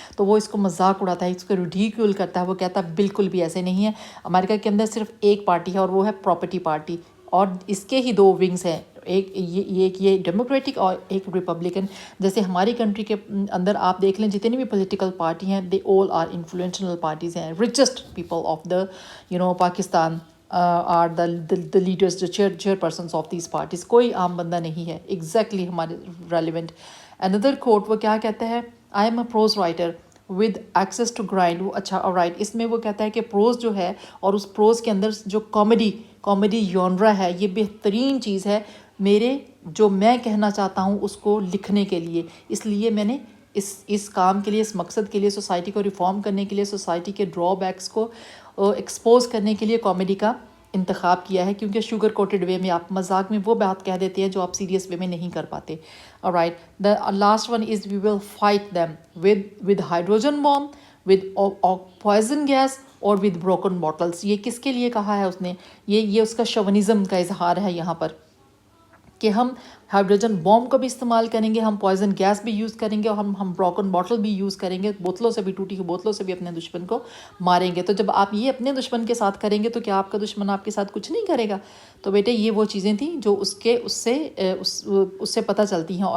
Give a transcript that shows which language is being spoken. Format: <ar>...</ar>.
<ur>تو وہ اس کو مذاق اڑاتا ہے, اس کو ریڈیکیول کرتا ہے. وہ کہتا ہے بالکل بھی ایسے نہیں ہے, امریکہ کے اندر صرف ایک پارٹی ہے اور وہ ہے پراپرٹی پارٹی, اور اس کے ہی دو ونگز ہیں, ایک یہ ڈیموکریٹک اور ایک ریپبلکن. جیسے ہماری کنٹری کے اندر آپ دیکھ لیں جتنی بھی پولیٹیکل پارٹی ہیں,</ur> <en>they all are influential parties</en> <ur>ہیں.</ur> <en>Richest people of the Pakistan are the leaders, جو chairpersons of these parties.</en> <ur>کوئی عام بندہ نہیں ہے. ایگزیکٹلی ہمارے ریلیونٹ. اندر کوٹ وہ کیا کہتا ہے؟</ur> <en>I am a prose writer with axes to grind.</en> <ur>وہ اچھا رائٹ, اس میں وہ کہتا ہے کہ پروز جو ہے, اور اس پروز کے اندر جو کامیڈی یونرا ہے, یہ بہترین چیز ہے میرے, جو میں کہنا چاہتا ہوں اس کو لکھنے کے لیے. اس لیے میں نے اس کام کے لیے, اس مقصد کے لیے, سوسائٹی کو ریفارم کرنے کے لیے, سوسائٹی کے ڈرا بیکس کو ایکسپوز کرنے کے لیے کامیڈی کا انتخاب کیا ہے. کیونکہ شوگر کوٹڈ وے میں آپ مذاق میں وہ بات کہہ دیتے ہیں جو آپ سیریس وے میں نہیں کر پاتے.</ur> <en>alright, the last one is we will fight them with hydrogen bomb, with poison gas</en> <ur>اور</ur> <en>with broken bottles.</en> <ur>یہ کس کے لیے کہا ہے اس نے؟ یہ اس کا شوونزم کا اظہار ہے یہاں پر, کہ ہم ہائیڈروجن بوم کو بھی استعمال کریں گے, ہم پوائزن گیس بھی یوز کریں گے, اور ہم بروکن باٹل بھی یوز کریں گے, بوتلوں سے بھی, ٹوٹی ہوئی بوتلوں سے بھی اپنے دشمن کو ماریں گے. تو جب آپ یہ اپنے دشمن کے ساتھ کریں گے تو کیا آپ کا دشمن آپ کے ساتھ کچھ نہیں کرے گا؟ تو بیٹے یہ وہ چیزیں تھیں جو اس سے پتہ چلتی ہیں.</ur>